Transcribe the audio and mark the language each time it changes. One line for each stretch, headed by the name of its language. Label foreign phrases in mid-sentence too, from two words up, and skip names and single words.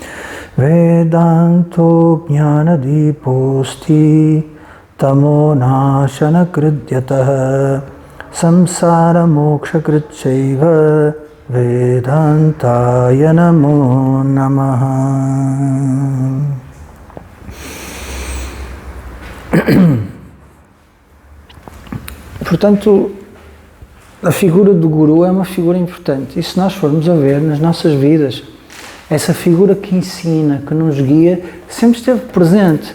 Sanskrit: Vedanto Jnanadiposti Tamo Nashana Kridyatah Samsara Moksha Kritchaiva Vedantaya Namo Namaha.
Portuguese: Portanto, a figura do Guru é uma figura importante. E se nós formos a ver nas nossas vidas, essa figura que ensina, que nos guia, sempre esteve presente.